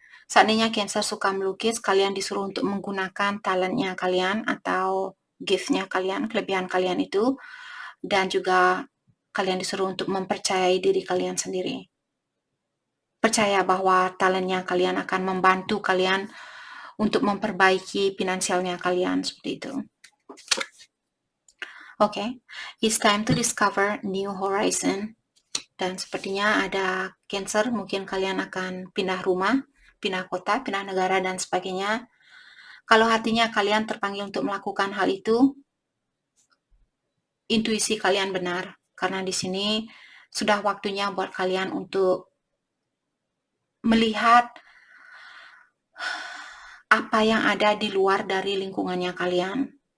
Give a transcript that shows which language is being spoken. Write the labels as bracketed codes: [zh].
[id] Seandainya Cancer suka melukis, kalian disuruh untuk menggunakan talentnya kalian atau gift-nya kalian, kelebihan kalian itu, dan juga kalian disuruh untuk mempercayai diri kalian sendiri. percaya bahwa talentnya kalian akan membantu kalian untuk memperbaiki finansialnya kalian, seperti itu. [en] Okay, it's time to discover new horizon. [id] Dan sepertinya ada Cancer, mungkin kalian akan pindah rumah, pindah kota, pindah negara, dan sebagainya. Kalau hatinya kalian terpanggil untuk melakukan hal itu, intuisi kalian benar. Karena di sini sudah waktunya buat kalian untuk melihat apa yang ada di luar dari lingkungannya kalian.